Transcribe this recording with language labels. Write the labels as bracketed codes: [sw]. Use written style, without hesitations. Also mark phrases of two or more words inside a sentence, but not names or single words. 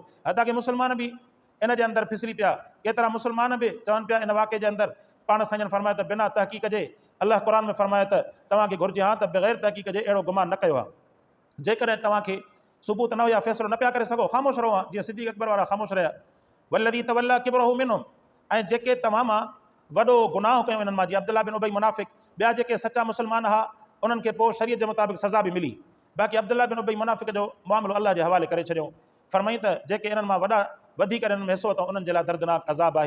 [sd] हता की मुस्लमान बि इन जे अंदरि फिसली पिया, केतिरा मुस्लमान बि चवनि पिया इन वाक़े जे अंदरि पाण साईं फरमायो त बिना तहक़ीक़ जे अल्लाह क़ुर में फरमायो त तव्हांखे घुरिजे हा त बग़ैर तहक़ीक़ जे अहिड़ो गुमान न कयो आहे। जेकॾहिं तव्हांखे सबूत न हुया फ़ैसिलो न पिया करे सघो ख़ामोश रहो हा, जीअं सिद्दीक़ अकबर वारा ख़ामोश रहिया। [ar] والذي تولى كبره منهم, [sd] ऐं जेके तव्हां मां वॾो गुनाह कयो इन्हनि मां जीअं अब्दुल्लाह बिन उबई मुनाफ़िक़, ॿिया जेके सचा मुस्लमान हुआ उन्हनि खे पोइ शरीयत जे मुताबिक़ सज़ा बि मिली, बाक़ी अब्दुल्लाह बिन उबई मुनाफ़िक़ जो मामिलो अल्लाह जे हवाले करे छॾियो। फरमाई त जेके इन्हनि मां वॾा वधीक इन्हनि में हिसो अथव उन्हनि जे लाइ दर्दनाक अज़ाब आहे।